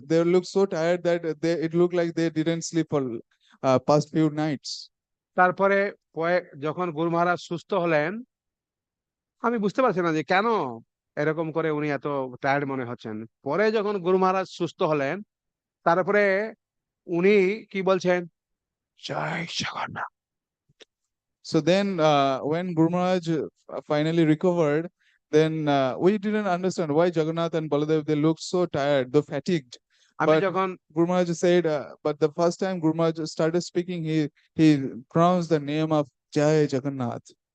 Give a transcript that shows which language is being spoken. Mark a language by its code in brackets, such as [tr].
[en] They looked so tired that it looked like they didn't sleep for past few nights. [bn] তারপরে যখন গুরু মহারাজ সুস্থ হলেন, আমি বুঝতে পারছি না যে কেন এরকম করে উনি এত টায়ার্ড মনে হচ্ছেন। পরে যখন গুরু মহারাজ সুস্থ হলেন, তারপরে উনি কি বলছেন, জয় Jagannath. [en] So then, when Guru Maharaj finally recovered, then we didn't understand why Jagannath and Baladev they looked so tired, though fatigued. [bn] আমি [en] But [bn] যখন [en] Guru Maharaj said, but the first time Guru Maharaj started speaking, he pronounced the name of Jai Jagannath.